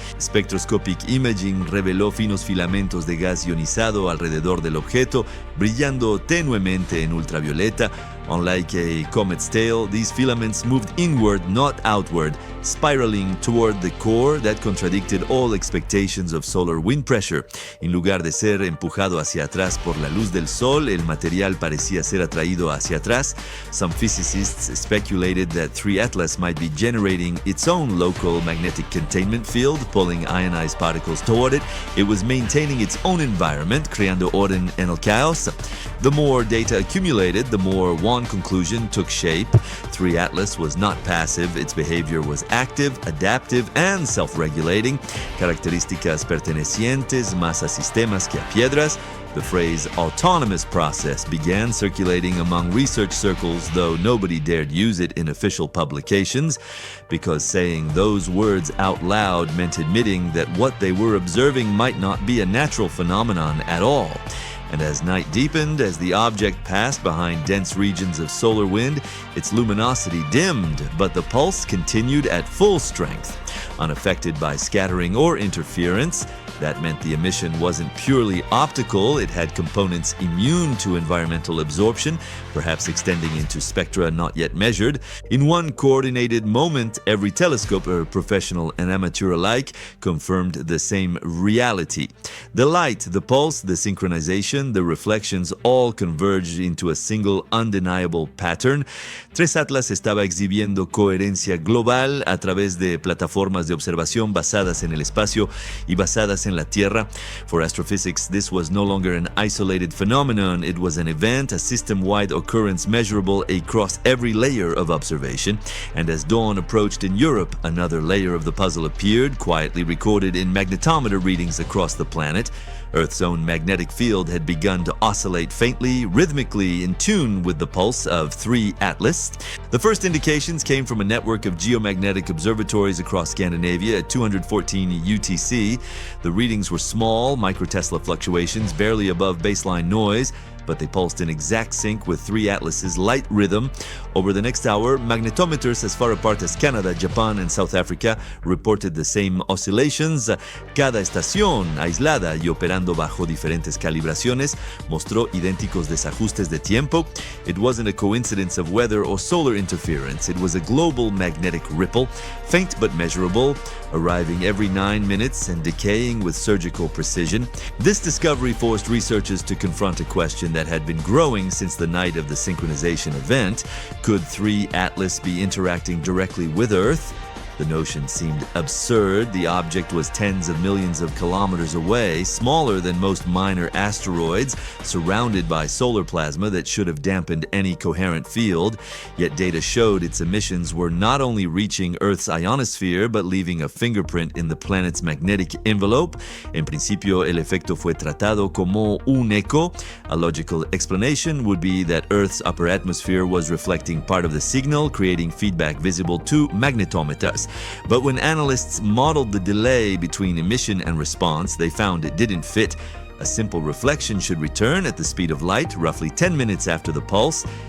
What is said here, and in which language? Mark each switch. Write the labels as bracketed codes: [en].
[en] Spectroscopic imaging [es] reveló finos filamentos de gas ionizado alrededor del objeto, brillando tenuemente en ultravioleta. [en] Unlike a comet's tail, these filaments moved inward, not outward, spiraling toward the core that contradicted all expectations of solar wind pressure. [es] En lugar de ser empujado hacia atrás por la luz del sol, el material parecía ser atraído hacia atrás. [en] Some physicists speculated that 3 Atlas might be generating its own local magnetic containment field, pulling ionized particles toward it. It was maintaining its own environment, [es] creando orden en el caos. [en] The more data accumulated, the more one conclusion took shape. 3 Atlas was not passive, its behavior was active, adaptive, and self-regulating. [es] Características pertenecientes más a sistemas que a piedras. [en] The phrase autonomous process began circulating among research circles, though nobody dared use it in official publications, because saying those words out loud meant admitting that what they were observing might not be a natural phenomenon at all. And as night deepened, as the object passed behind dense regions of solar wind, its luminosity dimmed, but the pulse continued at full strength. unaffected by scattering or interference. That meant the emission wasn't purely optical, it had components immune to environmental absorption, perhaps extending into spectra not yet measured. In one coordinated moment, every telescoper, professional and amateur alike, confirmed the same reality. The light, the pulse, the synchronization, the reflections all converged into a single undeniable pattern. [es] Tres Atlas estaba exhibiendo coherencia global a través de plataformas de observación basadas en el espacio y basadas en la Tierra. [en] For astrophysics, this was no longer an isolated phenomenon. It was an event, a system-wide occurrence measurable across every layer of observation. And as dawn approached in Europe, another layer of the puzzle appeared, quietly recorded in magnetometer readings across the planet. Earth's own magnetic field had begun to oscillate faintly, rhythmically in tune with the pulse of 3 Atlas. The first indications came from a network of geomagnetic observatories across Scandinavia at 214 UTC. The readings were small, microtesla fluctuations barely above baseline noise, but they pulsed in exact sync with 3 Atlas's light rhythm. Over the next hour, magnetometers as far apart as Canada, Japan, and South Africa reported the same oscillations. [es] Cada estación, aislada y operando bajo diferentes calibraciones, mostró idénticos desajustes de tiempo. [en] It wasn't a coincidence of weather or solar interference. It was a global magnetic ripple, faint but measurable, arriving every 9 minutes and decaying with surgical precision. This discovery forced researchers to confront a question that had been growing since the night of the synchronization event. Could 3 Atlas be interacting directly with Earth? The notion seemed absurd. The object was tens of millions of kilometers away, smaller than most minor asteroids, surrounded by solar plasma that should have dampened any coherent field. Yet data showed its emissions were not only reaching Earth's ionosphere, but leaving a fingerprint in the planet's magnetic envelope. [es] En principio, el efecto fue tratado como un eco. [en] A logical explanation would be that Earth's upper atmosphere was reflecting part of the signal, creating feedback visible to magnetometers. But when analysts modeled the delay between emission and response, they found it didn't fit. A simple reflection should return at the speed of light, roughly 10 minutes after the pulse.